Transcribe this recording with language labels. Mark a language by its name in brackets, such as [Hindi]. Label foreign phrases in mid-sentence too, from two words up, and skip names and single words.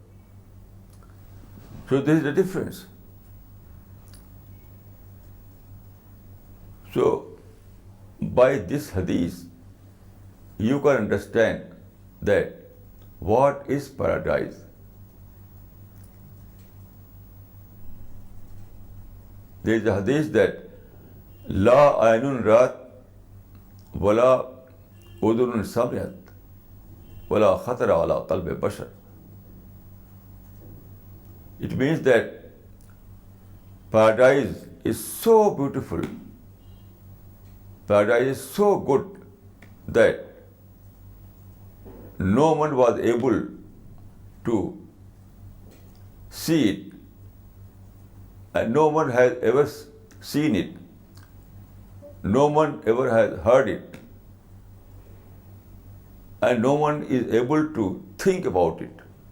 [English] So there is a difference. So by this hadith, you can understand that what is paradise. There is a hadith that [Arabic] لا عين رأت ولا أذن سمعت ولا خطر على قلب بشر. [English] It means that paradise is so beautiful, paradise is so good that no one was able to see it, and no one has ever seen it, no one ever has heard it, and no one is able to think about it.